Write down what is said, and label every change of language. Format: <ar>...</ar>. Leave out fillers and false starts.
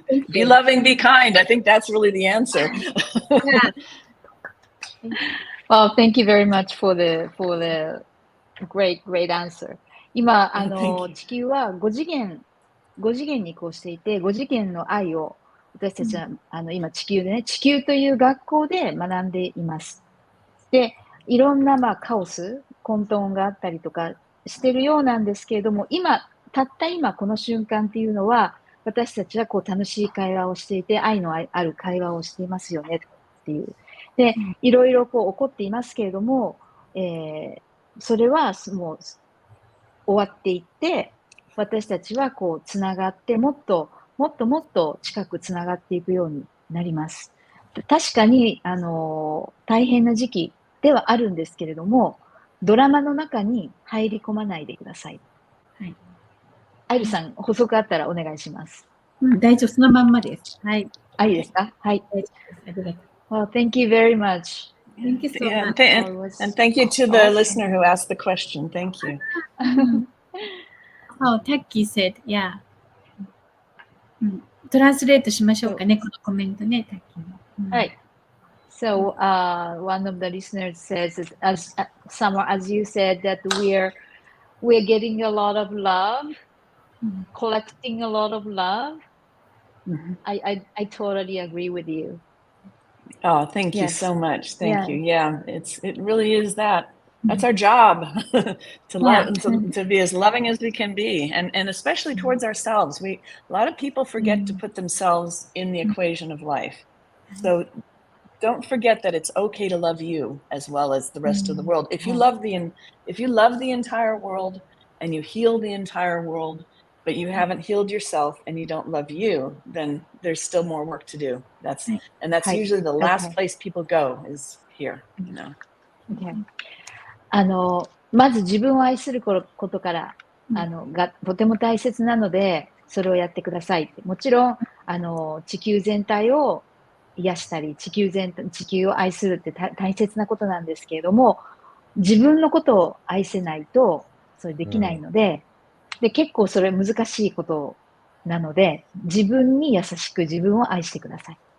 <en>Be loving, be kind. I think that's really the answer. Well, thank you very much for the great answer.</en> <ja>今、地球は5次元に移行していて、5次元の愛を私たちは、今地球でね、地球という学校で学んでいます。で、いろんなカオス、混沌があったりとかしてるようなんですけれども、たった今この瞬間っていうのは、私たちは楽しい会話をしていて、愛のある会話をしていますよねっていう。で、いろいろ起こっていますけれども、それはもう終わっていって、私たちはつながって、もっと近くつながっていくようになります。確かに、大変な時期ではあるんですけれども、ドラマの中に入り込まないでください。はい。アイルさん、補足あったらお願いします。大丈夫、そのまんまです。はい。いいですか？はい。大丈夫です。ありがとう。</ja> <en>Well, thank you very much. Thank you so much. And thank you to the listener who asked the question. Thank you. Oh, Taki said, yeah.</en> <ja>トランスレートしましょうかね、このコメントね、Taki。はい。</ja> <en>So, one of the listeners says, Summer, as you said, that we're getting a lot of love, collecting a lot of love. I totally agree with you. Oh, thank you so much. Thank you. Yeah, it really is that. That's our job to love, to be as loving as we can be, and especially towards ourselves. A lot of people forget to put themselves in the equation of life. So don't forget that it's okay to love you as well as the rest of the world. If you love the entire world and you heal the entire world, but you haven't healed yourself and you don't love you, then there's still more work to do. That's usually the last place people go is here, you know. Okay.</en> <ja>まず自分を愛することからがとても大切なので、それをやってください。もちろん地球全体を癒したり、地球を愛するって大切なことなんですけれども、自分のことを愛せないとそれできないので、結構それ難しいことなので、自分に優しく自分を愛してください。</ja>